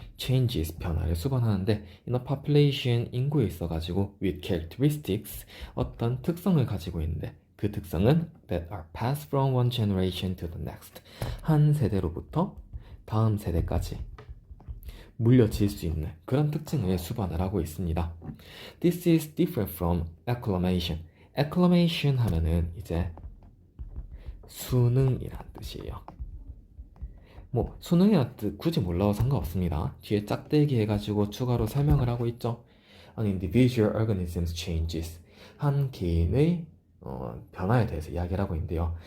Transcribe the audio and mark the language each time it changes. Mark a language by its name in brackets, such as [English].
[English] changes, [Korean] 변화를 수반하는데 [English] in a population, [Korean] 인구에 있어가지고 [English] with characteristics, [Korean] 어떤 특성을 가지고 있는데 그 특성은 [English] that are passed from one generation to the next, [Korean] 한 세대로부터 다음 세대까지 물려질 수 있는 그런 특징을 수반을 하고 있습니다. [English] This is different from acclamation. [Korean] acclamation 하면은 이제 수능이라는 뜻이에요. 뭐 수능이라는 뜻 굳이 몰라도 상관없습니다. 뒤에 짝대기 해가지고 추가로 설명을 하고 있죠. [English] An individual organism's changes, [Korean] 한 개인의 변화에 대해서 이야기를 하고 있는데요.